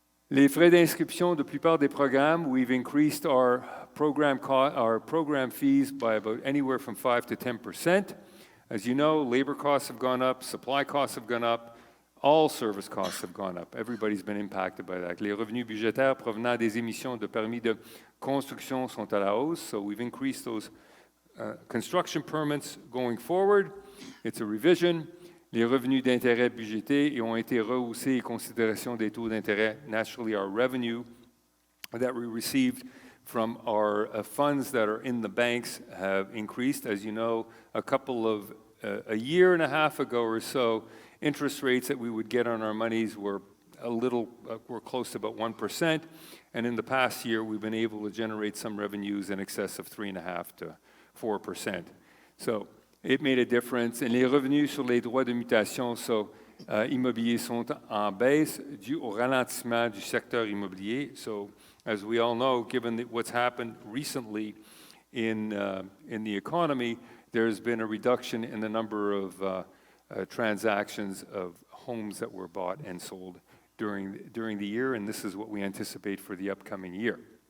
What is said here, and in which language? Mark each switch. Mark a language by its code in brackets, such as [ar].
[fr] Les frais d'inscription de plupart des programmes, [en] we've increased our program fees by about anywhere from 5 to 10%. As you know, labor costs have gone up, supply costs have gone up, all service costs have gone up. Everybody's been impacted by that. [fr] Les revenus budgétaires provenant des émissions de permis de construction sont à la hausse, [en] so we've increased those construction permits going forward. It's a revision. [fr] Les revenus d'intérêt budgétés ont été rehaussés en considération des taux d'intérêt. [en] Naturally, our revenue that we received from our funds that are in the banks have increased. As you know, a year and a half ago or so, interest rates that we would get on our monies were close to about 1%. And in the past year, we've been able to generate some revenues in excess of 3.5 to 4%. So it made a difference. [fr] Et les revenus sur les droits de mutation immobiliers sont en baisse dû au ralentissement du secteur immobilier. [en] So as we all know, given what's happened recently in the economy, there's been a reduction in the number of transactions of homes that were bought and sold during the year, and this is what we anticipate for the upcoming year.